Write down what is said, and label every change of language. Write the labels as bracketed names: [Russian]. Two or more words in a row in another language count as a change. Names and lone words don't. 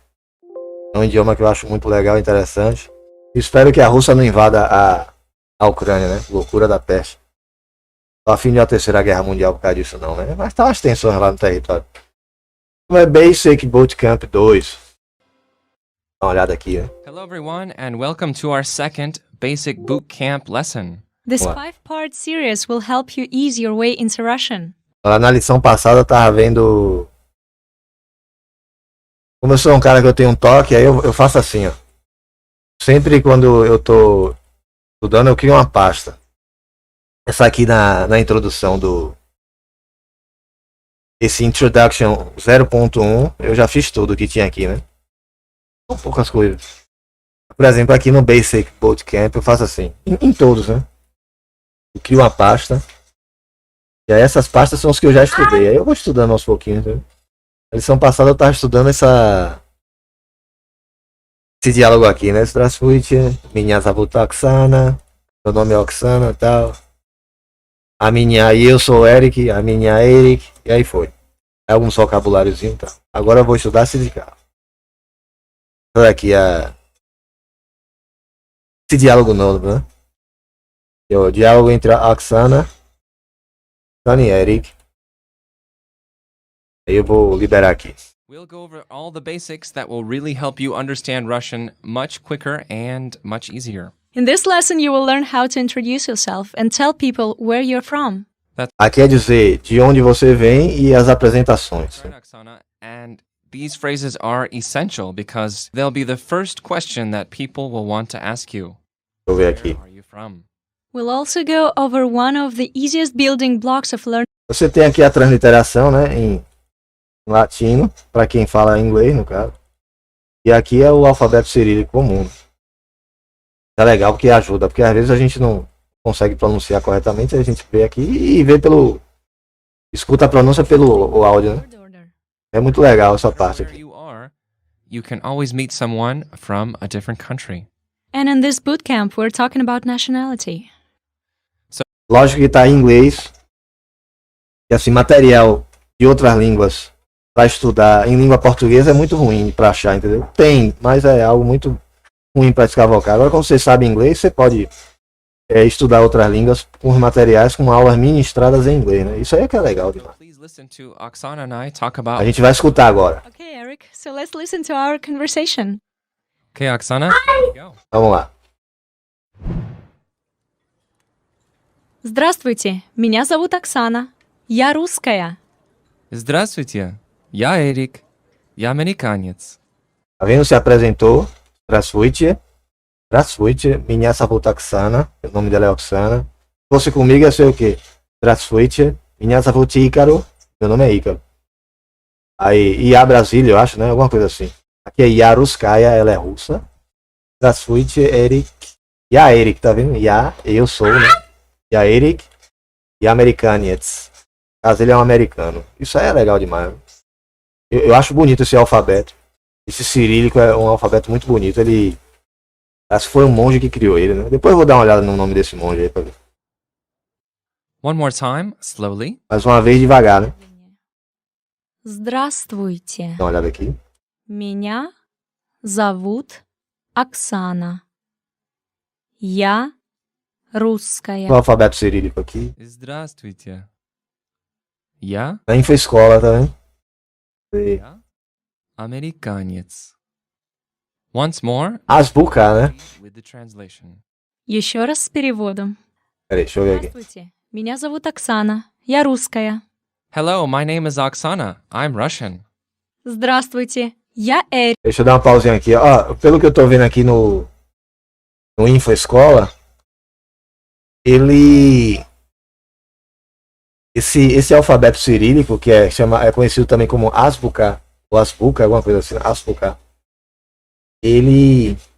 [Portuguese] É um idioma que eu acho muito legal e interessante. Espero que a Rússia não invada a Ucrânia, né? Loucura da peste. Tô a fim de uma terceira guerra mundial por causa disso não, né? Mas tá umas tensões lá no território. É Basic Bootcamp 2. Dá uma olhada aqui, né? [English] Hello everyone and welcome to our second Basic Boot Camp lesson. This Wow. 5-part series will help you ease your way into Russian. [Portuguese] Lá na lição passada eu tava vendo. Como eu sou um cara que eu tenho um toque, aí eu faço assim, ó. Sempre quando eu tô estudando, eu crio uma pasta. Essa aqui na introdução do. Esse Introduction 0.1, eu já fiz tudo que tinha aqui, né? São poucas coisas. Por exemplo, aqui no Basic Bootcamp eu faço assim. Em todos, né? Eu crio uma pasta. E aí essas pastas são os que eu já estudei. Aí eu vou estudando aos pouquinhos, né? Na lição passada eu tava estudando esse diálogo aqui, né? [Russian] Здравствуйте, меня зовут Oksana. [Portuguese] Meu nome é Oksana e tal. Eu sou Eric, a minha é Eric. E aí foi. É alguns vocabuláriozinho e tal. Agora eu vou estudar sindical. Olha aqui esse diálogo novo, né? É o diálogo entre a Oksana e Eric. Aí eu vou liberar aqui. [English] We'll go over all the basics that will really help you understand Russian much quicker and much easier. In this lesson, you will learn how to introduce yourself and tell people where you're from. [Portuguese] Aqui é dizer de onde você vem e as apresentações. [English] Right, Oksana, and these phrases are essential because they'll be the first question that people will want to ask you. [Portuguese] Deixa eu ver [English] Where [Portuguese] aqui. [English] are you from? We'll also go over one of the easiest building blocks of learning [Portuguese] Você tem aqui a transliteração, né, em latino, para quem fala inglês, no caso. E aqui é o alfabeto cirílico comum. É legal porque ajuda, porque às vezes a gente não consegue pronunciar corretamente, a gente vê aqui e vê escuta a pronúncia pelo o áudio, né? [English] order. [Portuguese] É muito legal essa parte [English] Where [Portuguese] aqui. [English] you are, you can always meet someone from a different country. And in this bootcamp, we're talking about nationality. [Portuguese] Lógico que tá em inglês. E assim, material de outras línguas para estudar em língua portuguesa é muito ruim para achar, entendeu? Tem, mas é algo muito ruim para escavocar. Agora, quando você sabe inglês, você pode estudar outras línguas com os materiais, com aulas ministradas em inglês, né? Isso aí é que é legal demais. [English] Please listen to Oksana and I talk about... [Portuguese] A gente vai escutar agora. [English] Okay, Eric, so let's listen to our conversation. Okay, Oksana, here you go. [Portuguese] Vamos lá. [Russian] Здравствуйте, меня зовут Оксана. Я русская. Здравствуйте, я Эрик, я американец. [Portuguese] Tá vendo? Se apresentou. [Russian] Здравствуйте. Здравствуйте. Меня зовут Оксана. [Portuguese] O nome dela é Oksana. Se fosse comigo, ia ser o quê? [Russian] Здравствуйте. Меня зовут Ícaro. [Portuguese] Meu nome é Ícaro. Aí, Ia Brasília, eu acho, né? Alguma coisa assim. Aqui é [Russian] Я русская, [Portuguese] ela é russa. [Russian] Здравствуйте, Eric. Ya Eric, [Portuguese] tá vendo? Ya, eu sou, né? Ya Eric. E americanets. Caso ele é um americano. Isso aí é legal demais. Né? Eu acho bonito esse alfabeto. Esse cirílico é um alfabeto muito bonito. Ele. Acho que foi um monge que criou ele, né? Depois eu vou dar uma olhada no nome desse monge aí pra ver. [English] One more time, slowly. [Portuguese] Mais uma vez devagar, né? [Russian] Здравствуйте, [Portuguese] Dá uma olhada aqui. [Russian] меня зовут Оксана. Я русская. [Portuguese] O alfabeto cirílico aqui. [Russian] Здравствуйте. Я, [Portuguese] Na infoescola, tá vendo? E [Russian] я американец. [English] Once more, [Portuguese] Azbuca, né? [English] with the translation. [Russian] Еще раз с переводом. [Portuguese] Peraí, deixa eu ver aqui. [Russian] Здравствуйте, меня зовут Оксана. Я русская. [English] Hello, my name is Oksana. I'm Russian. [Russian] Здравствуйте, я Эрик. [Portuguese] Deixa eu dar uma pausinha aqui. Ó, pelo que eu tô vendo aqui no infoescola, ele. Esse alfabeto cirílico, que é conhecido também como Azbuca, ou Azbuca, alguma coisa assim, Azbuca, ele.